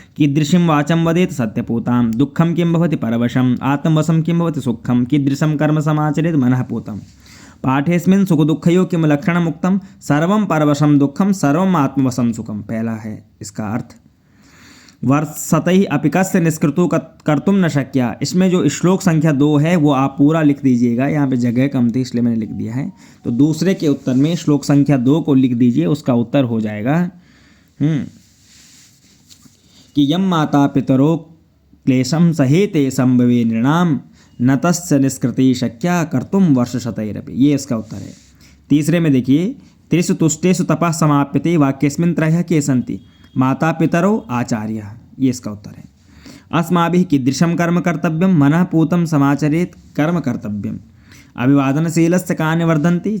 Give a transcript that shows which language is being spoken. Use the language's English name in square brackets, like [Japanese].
[Sanskrit] कीदृशीं वाचं वदेत सत्यपूतां। दुःखं किं भवति परवशम्। आत्मवशं किं भवति सुखं। कीदृशं कर्म समाचरेत् मनःपूतं। पाठेऽस्मिन् सुखदुःखयोः किं लक्षणम् उक्तं। सर्वं परवशं दुःखं सर्वं आत्मवशं सुखं। [Hindi] पहला है इसका अर्थ। [Sanskrit] वर्षतैः अपि कस्य निष्कृतो कर्तुं न शक्या। [Hindi] इसमें जो श्लोक संख्या 2 है वो आप पूरा लिख दीजिएगा, यहाँ पे जगह कम थी इसलिए मैंने लिख दिया है। तो दूसरे के उत्तर में श्लोक संख्या 2 को लिख दीजिए, उसका उत्तर हो जाएगा कि [Sanskrit] यम माता पितरो क्लेशं सहेते संभवे नृणाम न तस्य निष्कृति शक्या कर्तुं वर्षशतैरपि। [Hindi] ये इसका उत्तर है। तीसरे में देखिए, [Sanskrit] त्रिषु तुष्टेषु तपः समाप्यते वाक्यस्मिन् त्रयः के सन्ति। [Hindi] माता पितरौ आचार्य, ये इसका उत्तर है। [Sanskrit] अस्माभिः कीदृशं कर्म कर्तव्यं। मनःपूतं समाचरेत् कर्म कर्तव्यम्। अभिवादनशीलस्य कानि वर्धन्ति।